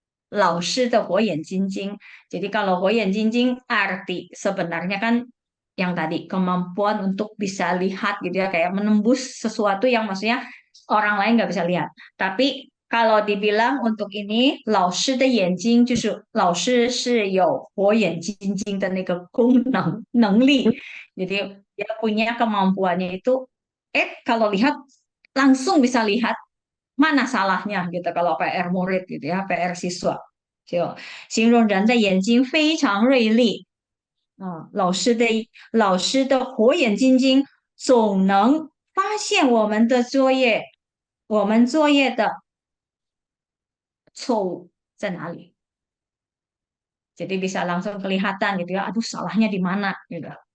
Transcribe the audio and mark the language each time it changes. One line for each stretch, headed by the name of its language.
Chinese: 老师的火眼金睛总能发现我们作业的错误。老师的火眼金睛.
Indonesian: Jadi kalau 火眼金睛 arti sebenarnya kan yang tadi kemampuan untuk bisa lihat gitu ya, kayak menembus sesuatu yang maksudnya orang lain nggak bisa lihat. Tapi kalau dibilang untuk ini
Chinese: 老师的眼睛就是老师是有火眼金睛的那个功能能力，
Indonesian: jadi dia punya kemampuannya itu kalau lihat langsung bisa lihat mana salahnya gitu kalau PR murid gitu ya, PR siswa.
Chinese: 就形容人的眼睛非常锐利，老师的火眼金睛总能发现我们的作业，我们作业的错误在哪里，
Indonesian: jadi bisa langsung kelihatan gitu ya, aduh salahnya di mana gitu.